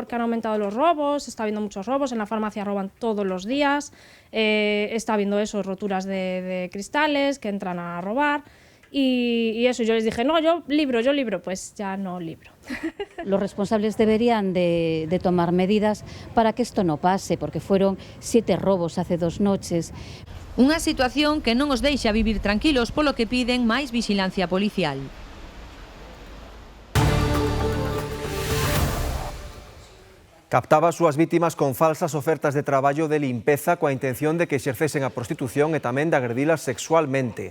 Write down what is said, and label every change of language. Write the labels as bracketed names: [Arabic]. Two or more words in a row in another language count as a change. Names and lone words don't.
[Spanish] Porque han aumentado los robos, está habiendo muchos robos, en la farmacia roban todos los días, está habiendo eso, roturas de cristales que entran a robar. Y eso, yo les dije, no, yo libro, pues ya no libro. Los responsables deberían de tomar medidas para que esto no pase, porque fueron 7 robos hace 2 noches. [Galician] Unha situación que non os deixa vivir tranquilos, polo que piden máis vixilancia policial. Captaba as súas vítimas con falsas ofertas de traballo de limpeza coa intención de que exercesen a prostitución e tamén de agredilas sexualmente.